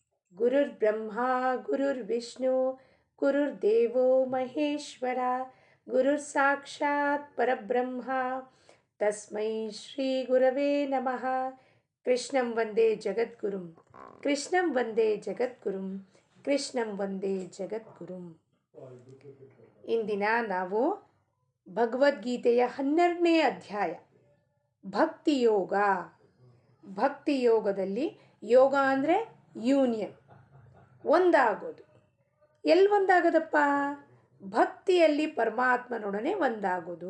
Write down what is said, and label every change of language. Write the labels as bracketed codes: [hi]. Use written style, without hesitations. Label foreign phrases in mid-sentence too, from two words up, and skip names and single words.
[sa] ಗುರುರ್ಬ್ರಹ್ಮ ಗುರುರ್ವಿಷ್ಣು ಗುರುರ್ದೇವೋ ಮಹೇಶ್ವರ ಗುರುರ್ ಸಾಕ್ಷಾತ್ ಪರಬ್ರಹ್ಮ ತಸ್ಮೈ ಶ್ರೀ ಗುರವೇ ನಮಃ. ಕೃಷ್ಣಂ ವಂದೇ ಜಗದ್ಗುರುಂ ಕೃಷ್ಣಂ ವಂದೇ ಜಗದ್ಗುರುಂ ಕೃಷ್ಣಂ ವಂದೇ ಜಗದ್ಗುರುಂ. [kn] ಇಂದಿನ ನಾವು ಭಗವದ್ಗೀತೆಯ 12ನೇ ಅಧ್ಯಾಯ ಭಕ್ತಿಯೋಗ. ಭಕ್ತಿಯೋಗದಲ್ಲಿ ಯೋಗ ಅಂದರೆ ಯೂನಿಯನ್, ಒಂದಾಗೋದು. ಎಲ್ಲಿ ಒಂದಾಗೋದಪ್ಪ? ಭಕ್ತಿಯಲ್ಲಿ ಪರಮಾತ್ಮನೊಡನೆ ಒಂದಾಗೋದು.